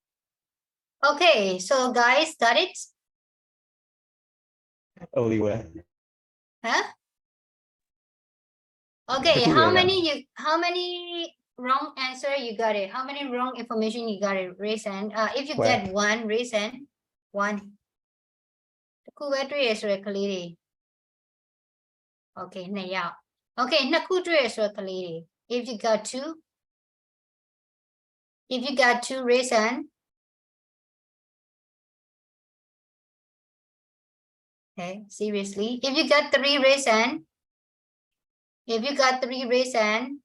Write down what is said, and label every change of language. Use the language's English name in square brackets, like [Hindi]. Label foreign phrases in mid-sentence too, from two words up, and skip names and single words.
[English] Okay, so guys, got it? Oliver. Huh? Okay, Good how way, many wrong answer you got it? How many wrong information you got it? Raise hand. If you Where? get one, raise hand. One. [Burmese] တစ်ခုပဲတွေ့ရဆိုရယ်ကလေးတွေ Okay, 2 ယောက် Okay, နှစ်ခုတွေ့ရဆိုရယ်ကလေးတွေ [English] If you got two, raise hand. Okay, seriously. If you got 3, raise hand. If you got 3, raise hand.